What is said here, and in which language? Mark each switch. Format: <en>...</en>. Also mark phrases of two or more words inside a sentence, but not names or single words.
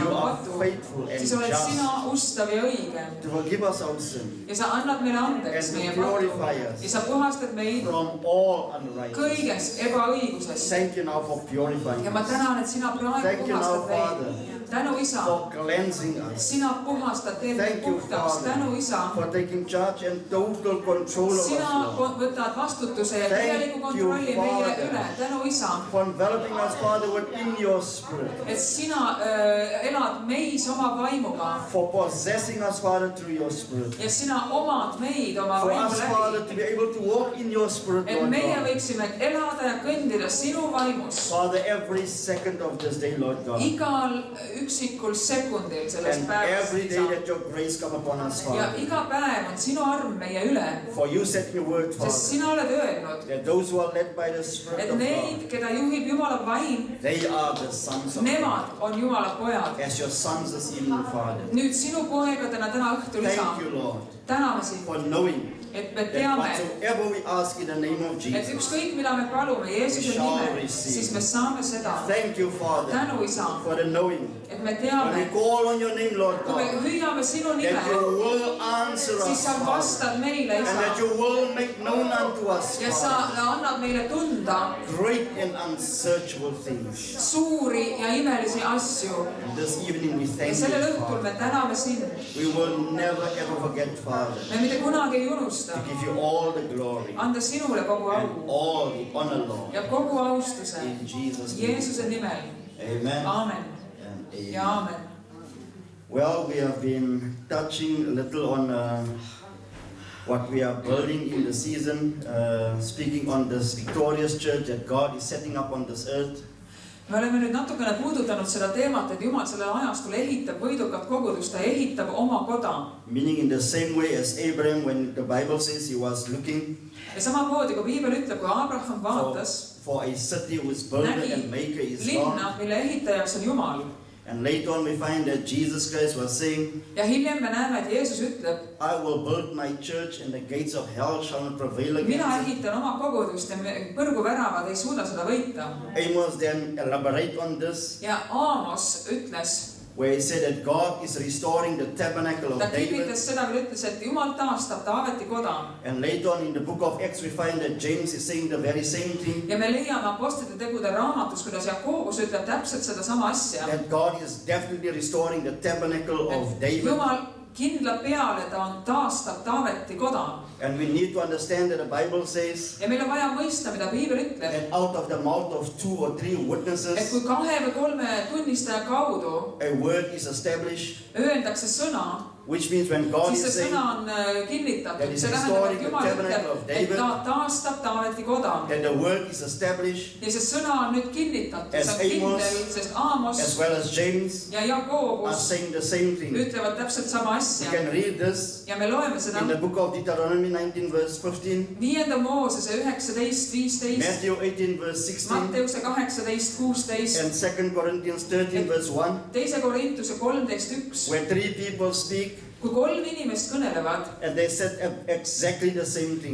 <en>you</en> <et>oma</et> <en>are</en> <et>pattu,</et> <en>faithful and</en> <et>siis oled sina</et> <en>just</en> <et>ustav ja õige.</et> <en>to forgive us our sin</en> <et>Ja sa annad meile andeks</et> <en>and</en> <et>meie</et> <en>to</en> <et>pattu</et> <en>purify</en> <et>ja</et> <en>us</en> <et>sa puhastad meid</et> <en>from all unrighteousness.</en> <et>kõigest ebaõigusest.</et> <en>Thank you now for purifying</en> <et>Ja ma</et> <en>us,</en> <et>tänan, et sina praegu</et> <en>Thank you</en> <et>puhastad</et> <en>now,</en> <et>meid. Tänu isa,</et> <en>for cleansing us,</en> <et>sina puhastad, teed meid</et> <en>Thank you,</en> <et>puhtaks.</et> <en>Father,</en> <et>Tänu isa,</et> <en>for taking charge and total control of us,</en> <et>sina</et> <en>Lord.</en> <et>võtad vastutuse ja</et> <en>Thank</en> <et>täieliku</et> <en>you,</en> <et>kontrolli meie</et> <en>Father.</en> <et>üle. Tänu isa,</et> <en>For enveloping us, Father, within your spirit,</en> <et>et sina elad meis oma vaimuga</et> <en>for possessing us, Father, through your spirit.</en> <et>ja sina omad meid oma</et> <en>For</en> <et>vaimu</et> <en>us, Father,</en> <et>läbi.</et> <en>to be able to walk in your spirit,</en> <et>Et</et> <en>Lord</en> <et>meie</et> <en>God.</en> <et>võiksime elada ja kõndida sinu vaimus.</et> <en>Father, every second of this day, Lord God,</en> <et>Igal üksikul sekundil sellest</et> <en>and</en> <et>päevast</et> <en>every day</en> <et>isa.</et> <en>that your grace come upon us,</en> <et>Ja</et> <en>Father.</en> <et>iga päev on sinu arm meie üle,</et> <en>For you said in your word,</en> <et>sest</et> <en>Father,</en> <et>sina oled öelnud,</et> <en>that those who are led by the Spirit</en> <et>et</et> <en>of God,</en> <et>neid, keda juhib Jumala vaim,</et> <en>they are the sons of God.</en> <et>nemad on Jumala pojad.</et> <en>As your sons this evening, Father.</en> <et>Nüüd sinu poegadena täna õhtul isa,</et> <en>Thank you, Lord,</en> <et>täname sind,</et> <en>for knowing</en> <et>et me</et> <en>that</en> <et>teame,</et> <en>whatsoever we ask in the name of</en> <et>et</et> <en>Jesus,</en> <et>ükskõik mida me palume Jeesuse nimel, siis me saame seda.</et> <en>thank you, Father,</en> <et>Tänu isa,</et> <en>for the knowing.</en> <et>et me</et> <en>When we</en> <et>teame,</et> <en>call on your name, Lord</en> <et>kui me</et> <en>God,</en> <et>hüüame sinu</et> <en>that</en> <et>nime,</et> <en>you will answer</en> <et>siis</et> <en>us,</en> <et>sa</et> <en>Father,</en> <et>vastad meile</et> <en>and that</en> <et>isa</et> <en>you will make known unto us,</en> <et>ja sa</et> <en>Father,</en> <et>annad meile tunda</et> <en>great and unsearchable things.</en> <et>suuri ja imelisi asju.</et> <en>And this evening we</en> <et>Ja</et> <en>thank</en> <et>sellel</et> <en>you,</en> <et>õhtul me</et> <en>Father.</en> <et>täname sind.</et> <en>We will never ever forget, Father,</en> <et>Me mitte kunagi ei unusta</et> <en>to give you all the glory</en> <et>anda sinule kogu</et> <en>and</en> <et>au</et> <en>all the honor, Lord,</en> <et>ja kogu austuse</et> <en>in Jesus' name.</en> <et>Jeesuse nimel.</et> <en>Amen</en> <et>Aamen</et> <en>and</en> <et>ja</et> <en>amen.</en> <et>aamen.</et> <en>Well, we have been touching a little on what we are building in the season, speaking on this victorious church that God is setting up on this earth.</en> <et>Me oleme nüüd natukene puudutanud seda teemat, et Jumal sellel ajastul ehitab võidukat kogudust, ta ehitab oma koda.</et> <en>Meaning in the same way as Abraham, when the Bible says he was looking</en> <et>Ja samamoodi, kui Piibel ütleb, kui Abraham vaatas,</et> <en>for a city whose builder and maker is God,</en> <et>linna, mille ehitajaks on Jumal.</et> <en>And later on we find that Jesus Christ was saying,</en> <et>ja hiljem me näeme, et Jeesus ütleb,</et> <en>I will build my church and the gates of hell shall not prevail</en> <et>mina</et> <en>against it.</en> <et>ehitan oma kogudust ja põrguväravad ei suuda seda võita.</et> <en>Amos then elaborate on this,</en> <et>Ja Aamos ütles,</et> <en>where he said that God is restoring the tabernacle of</en> <et>ta</et> <en>David.</en> <et>kinnitas seda, kui ta ütles, et Jumal taastab Taaveti koda.</et> <en>And later on in the book of Acts we find that James is saying the very same thing,</en> <et>Ja me leiame Apostlite tegude raamatus, kuidas Jakobus ütleb täpselt sedasama asja.</et> <en>that God is definitely restoring the tabernacle of David.</en> <et>Jumal kindla peale, ta on taastab Taaveti koda.</et> <en>And we need to understand that the Bible says</en> <et>Ja meil on vaja mõista, mida Piibel ütleb.</et> <en>that out of the mouth of 2 or 3</en> <et>Et</et> <en>witnesses</en> <et>kui 2 või 3 tunnistaja kaudu</et> <en>a word is established,</en> <et>öeldakse sõna,</et> <en>which means when God</en> <et>siis</et> <en>is</en> <et>see</et> <en>saying</en> <et>sõna on kinnitatud.</et> <en>that is</en> <et>See tähendab,</et> <en>restoring</en> <et>et</et> <en>the</en> <et>Jumal</et> <en>tabernacle of</en> <et>ütleb, et</et> <en>David.</en> <et>ta taastab Taaveti koda.</et> <en>that the word is established,</en> <et>Ja see sõna on nüüd kinnitatud.</et> <en>As</en> <et>See on</et> <en>Amos,</en> <et>kindel, sest Aamos</et> <en>as well as James</en> <et>ja</et> <en>are</en> <et>Jakobus</et> <en>saying the same thing.</en> <et>ütlevad täpselt sama</et> <en>You</en> <et>asja.</et> <en>can read this</en> <et>Ja me loeme seda</et> <en>in the book of Deuteronomy 19 verse 15,</en> <et>5. Moosese 19:15,</et> <en>Matthew 18 verse 16,</en> <et>Matteuse 18:16,</et> <en>and 2 Corinthians 13 verse 1,</en> <et>2. Korintuse 13:1.</et> <en>where 3 people speak</en> <et>Kui 3 inimest kõnelevad</et> <en>and they said exactly the same thing.</en>